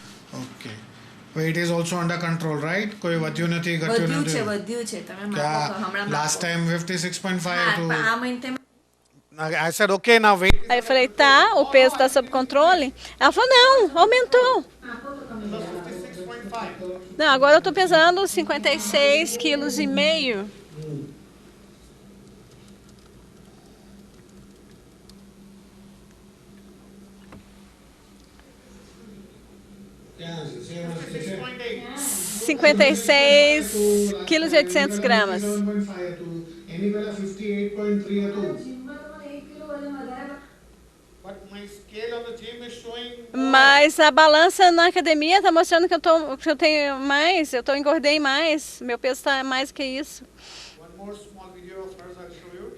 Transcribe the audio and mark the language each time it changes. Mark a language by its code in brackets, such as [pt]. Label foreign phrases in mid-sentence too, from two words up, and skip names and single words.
[en] Okay. Weight is also under control, right? [gu] કોઈ વધ્યું નથી ઘટ્યું નથી વધ્યું છે તમે [hi] क्या [gu] હમણાં [en] last time 56.5 [gu] હા to આ મહિને [en] I said okay now weight [pt] Aí eu falei, tá, o peso está sob controle? Ela falou, não, aumentou. Não, agora eu tô pesando 56,5 quilos. [hi] क्या 6.8 [pt] 56,8 quilos. [gu] એની પહેલા 58.3 હતું જીમમાં તમારે 1 કિલો વજન વધારે [en] but my scale on the gym is showing [pt] Mas a balança na academia tá mostrando que eu tenho mais, engordei mais, meu peso está mais que isso. [en] one more small video of hers I'll show you